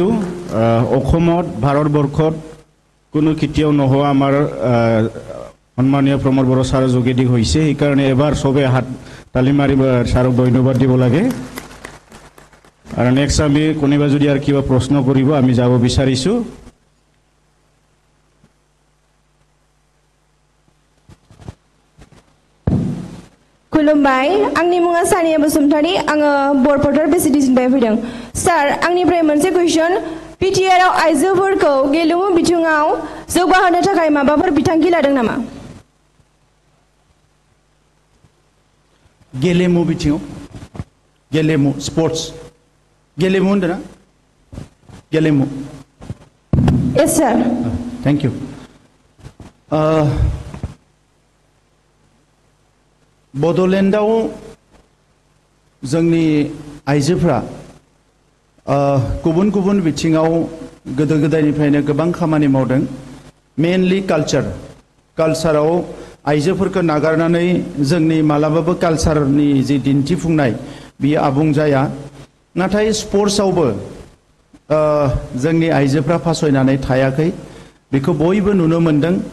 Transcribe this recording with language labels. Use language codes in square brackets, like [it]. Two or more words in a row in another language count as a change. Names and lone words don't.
[as] অসমত ভাৰতবৰ্ষত কোনো কেতিয়াও নোহোৱা আমাৰ সন্মানীয় প্ৰমোদ বড়ো ছাৰ যোগেদি হৈছে এই কাৰণে এবাৰ সবে হাত তালি মাৰি ছাৰক ধন্যবাদ দিব লাগে আৰু নেক্সট আমি কোনোবা যদি আৰু কিবা প্ৰশ্ন কৰিব আমি যাব বিচাৰিছো [brx] खुलुमबाय आंनि मुङा सानिया बसुमतारी आङो बरपटर बेसिडिसिनिफ्राय फैदों सार आंनिफ्राय मोनसे कुइसन PTR आव आइजोफोरखौ गेलेमु बिथिङाव जौगाहोनो थाखाय माबाफोर बिथांखि लादों नामा गेलेमु बिथिङाव गेलेमु स्पोर्ट्स गेलेमु होनदोंना गेलेमु [en] yes sir thank you [brx] बडलेण्डआव जोंनि आइजोफ्रा गुबुन गुबुन बिथिङाव गोदो गोदायनिफ्रायनो गोबां खामानि मावदों [en] mainly culture [brx] आइजोफोरखौ नागारनानै जोंनि मालाबाबो कालचारनि जि दिन्थिफुंनाय बियो आबुं जाया नाथाय स्पोर्ट्सआवबो जोंनि आइजोफ्रा फासयनानै थायाखै बेखौ बयबो नुनो मोनदों